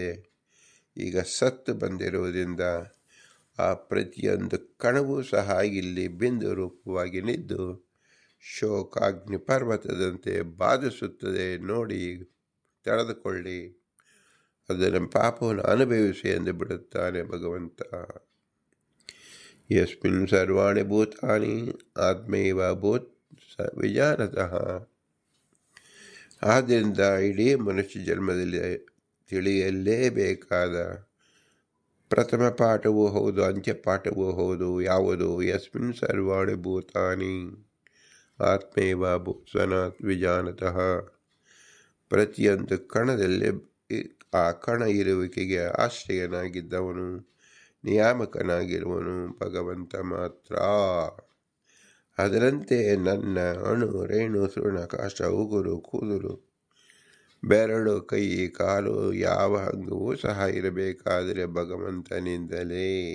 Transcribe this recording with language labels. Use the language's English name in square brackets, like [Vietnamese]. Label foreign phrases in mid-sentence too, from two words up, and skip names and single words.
[Kannada] ಈಗ ಸತ್ತು ಬಂದಿರುವುದರಿಂದ ಆ ಪ್ರತಿಯೊಂದು ಕಣವೂ ಸಹ ಇಲ್ಲಿ ಬಿಂದು ರೂಪವಾಗಿ ನಿದ್ದು ಶೋಕಾಗ್ನಿ ಪರ್ವತದಂತೆ ಬಾಧಿಸುತ್ತದೆ, ನೋಡಿ ತಡೆದುಕೊಳ್ಳಿ, ಅದರ ಪಾಪವನ್ನು ಅನುಭವಿಸಿ ಎಂದು ಬಿಡುತ್ತಾನೆ ಭಗವಂತ. [Sanskrit] ಯಸ್ಮಿನ್ ಸರ್ವಾಣಿ ಭೂತಾನಿ ಆತ್ಮೈವ ಭೂತ್ ವಿಜಾನತಃ. [Kannada] ಆದ್ದರಿಂದ ಇಡೀ ಮನುಷ್ಯ ಜನ್ಮದಲ್ಲಿ ತಿಳಿಯಲೇಬೇಕಾದ ಪ್ರಥಮ ಪಾಠವೂ ಹೌದು, ಅಂತ್ಯಪಾಠವೂ ಹೌದು. [Sanskrit] ಯಾವುದು? ಯಸ್ಮಿನ್ ಸರ್ವಾಣಿ ಭೂತಾನಿ ಆತ್ಮೈವ ಭೂತ್ಸನಾತ್ ವಿಜಾನತಃ. [Kannada] ಪ್ರತಿಯೊಂದು ಕಣದಲ್ಲಿ ಆ ಕಣ ಇರುವಿಕೆಗೆ ಆಶ್ರಯನಾಗಿದ್ದವನು, ನಿಯಾಮಕನಾಗಿರುವನು ಭಗವಂತ ಮಾತ್ರ. ಅದರಂತೆ ನನ್ನ ಅಣು ರೇಣು ಸುರ್ಣ ಕಾಷ್ಟ ಉಗುರು ಕೂದಲು ಬೆರಳು ಕೈ ಕಾಲು ಯಾವ ಅಂಗವೂ ಸಹ ಇರಬೇಕಾದರೆ ಭಗವಂತನಿಂದಲೇ.